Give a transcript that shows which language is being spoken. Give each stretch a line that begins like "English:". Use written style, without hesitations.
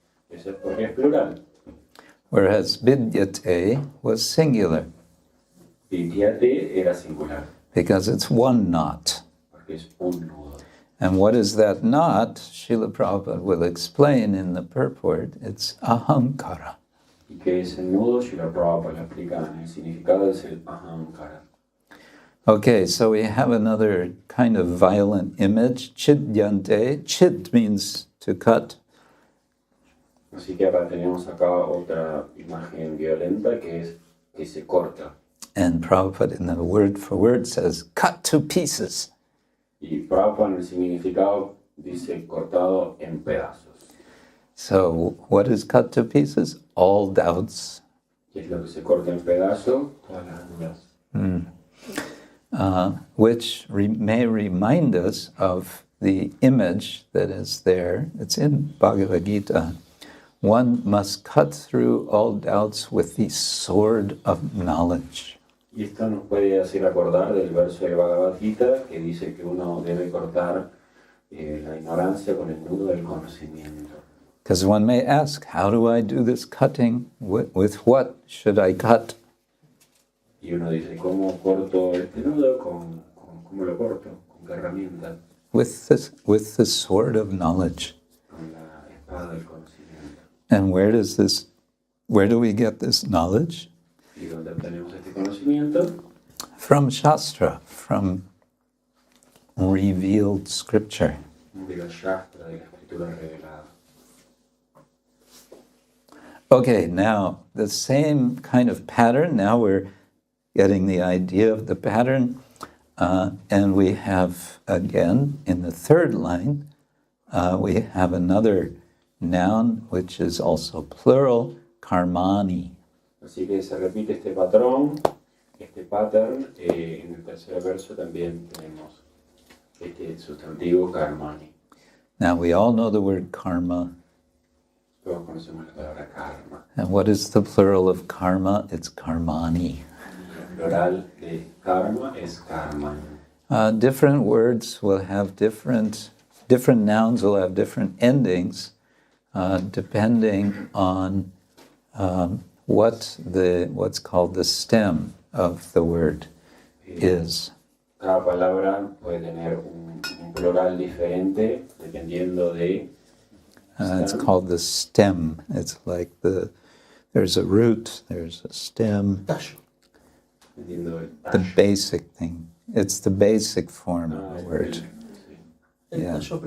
Spanish: Eso es porque es plural.
English: Whereas vidyate was singular
Spanish: Vidyate era singular,
English: because it's one knot.
Spanish: porque es un nudo.
English: And what is that knot? Śrīla Prabhupāda will explain in the purport. It's ahankāra.
Spanish: Y que ese nudo, Śrīla Prabhupāda lo explica en el significado, es el ahankāra.
English: Okay, so we have another kind of violent image. Chidyante. Chid means to cut.
Spanish: Así que acá tenemos otra imagen violenta que es que se corta.
English: And Prabhupada in the word for word says, cut to pieces.
Spanish: Y Prabhupada en el significado dice cortado en pedazos.
English: So what is cut to pieces? All doubts.
Spanish: ¿Qué es lo que se corta en pedazos? Todas las dudas.
English: Which may remind us of the image that is there. It's in Bhagavad-gītā. One must cut through all doubts with the sword of knowledge.
Spanish: Y esto nos puede hacer acordar del verso de Bhagavad-gītā que dice que uno debe cortar la ignorancia con el nudo del conocimiento.
English: Because one may ask, how do I do this cutting? With what should I cut?
Spanish: Y uno dice, ¿cómo corto este nudo? ¿Cómo lo corto? ¿Con qué herramienta?
English: With the sword of knowledge.
Spanish: Con la espada del conocimiento.
English: And where do we get this knowledge?
Spanish: ¿Y dónde obtenemos este conocimiento?
English: From Shastra, from revealed scripture.
Spanish: De la Shastra, de la escritura revelada.
English: Okay, now the same kind of pattern. Now we're getting the idea of the pattern. And we have, again, in the third line, we have another noun, which is also plural, karmani.
Spanish: Así que se repite este patrón, pattern, en el tercer verso también tenemos este sustantivo karmani.
English: Now we all know the word karma.
Spanish: Todos conocemos la palabra karma.
English: And what is the plural of karma? It's karmani.
Spanish: El plural de karma es karmani.
English: Different words will have different nouns will have different endings depending on what's called the stem of the word is.
Spanish: Cada palabra puede tener un plural diferente dependiendo de.
English: It's called the stem. It's like there's a root, there's a stem. The basic thing. It's the basic form of the word. Yeah.